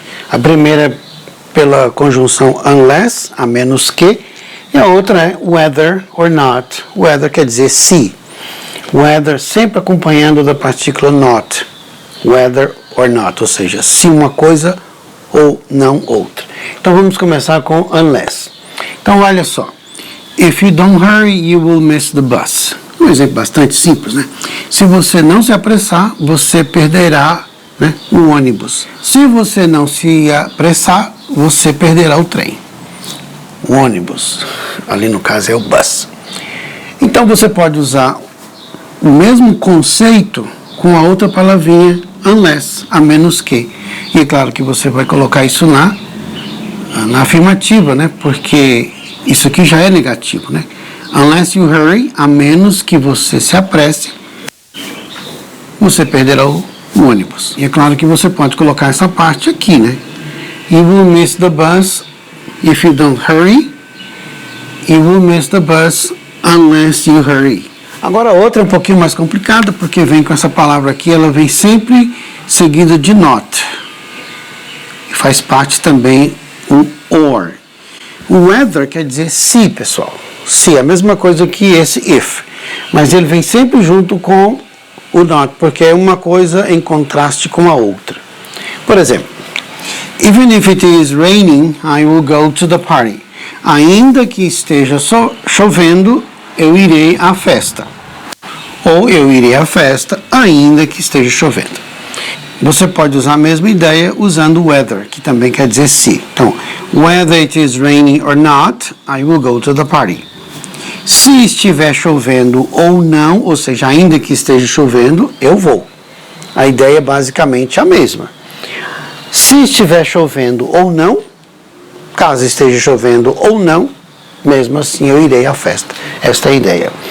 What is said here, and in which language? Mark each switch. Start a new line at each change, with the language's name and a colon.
Portuguese: A primeira é pela conjunção unless, a menos que, e a outra é whether or not. Whether quer dizer se. Whether sempre acompanhando da partícula not. Whether or not, ou seja, se uma coisa ou não outra. Então vamos começar com unless. Então olha só.
English: If you don't hurry, you will miss the bus.
Portuguese: Um exemplo bastante simples, né? Se você não se apressar, você perderá, né, o ônibus. Se você não se apressar, você perderá o trem. O ônibus, ali no caso é o bus. Então você pode usar o mesmo conceito com a outra palavrinha unless, a menos que. E é claro que você vai colocar isso na afirmativa, né? Porque isso aqui já é negativo, né?
English: Unless you hurry,
Portuguese: a menos que você se apresse, você perderá o ônibus. E é claro que você pode colocar essa parte aqui, né?
English: You will miss the bus if you don't hurry. You will miss the bus unless you hurry.
Portuguese: Agora a outra é um pouquinho mais complicada, porque vem com essa palavra aqui, ela vem sempre seguida de not. E faz parte também o or. O whether quer dizer se, pessoal. Se, a mesma coisa que esse if. Mas ele vem sempre junto com o not, porque é uma coisa em contraste com a outra. Por exemplo,
English: even if it is raining, I will go to the party.
Portuguese: Ainda que esteja chovendo, eu irei à festa. Ou eu irei à festa ainda que esteja chovendo. Você pode usar a mesma ideia usando weather, que também quer dizer se.
English: Então, whether it is raining or not, I will go to the party.
Portuguese: Se estiver chovendo ou não, ou seja, ainda que esteja chovendo, eu vou. A ideia é basicamente a mesma. Se estiver chovendo ou não, caso esteja chovendo ou não, mesmo assim eu irei à festa. Esta é a ideia.